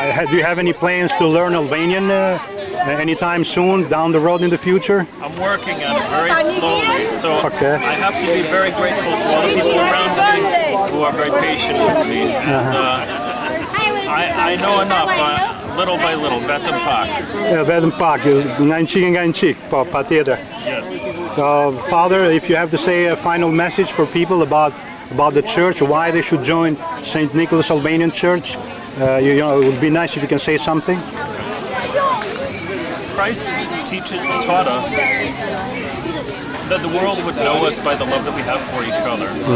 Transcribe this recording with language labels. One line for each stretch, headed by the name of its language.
English: Do you have any plans to learn Albanian anytime soon, down the road in the future? I'm working on it very slowly, so Okay. I have to be very grateful to all the people around me who are very patient with me. And I know enough, little by little,
Albanian: vetëm pak. Vetëm pak, nga një qik, po, patjetër.
English: Yes. Father, if you have to say a final message for people about the church, why they should join St. Nicholas Albanian Church, it would be nice if you can say something. Christ taught us that the world would know us by the love that we have for each other.